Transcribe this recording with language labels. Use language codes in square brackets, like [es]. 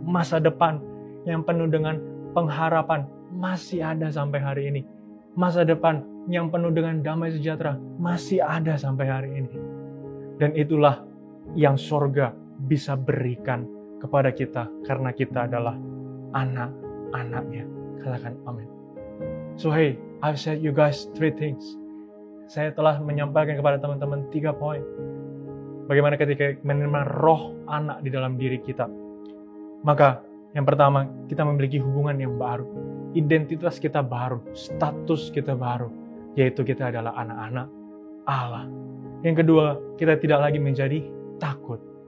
[id] Masa depan yang penuh dengan pengharapan masih ada sampai hari ini. Masa depan yang penuh dengan damai sejahtera masih ada sampai hari ini. Dan itulah yang sorga bisa berikan kepada kita karena kita adalah anak-anaknya. Katakan amin. [en] So hey, I've said you guys 3 things. [id] Saya telah menyampaikan kepada teman-teman 3 poin. Bagaimana ketika menerima roh anak di dalam diri kita. Maka yang pertama, kita memiliki hubungan yang baru. Identitas kita baru, status kita baru. Yaitu kita adalah anak-anak Allah. Yang kedua, kita tidak lagi menjadi takut.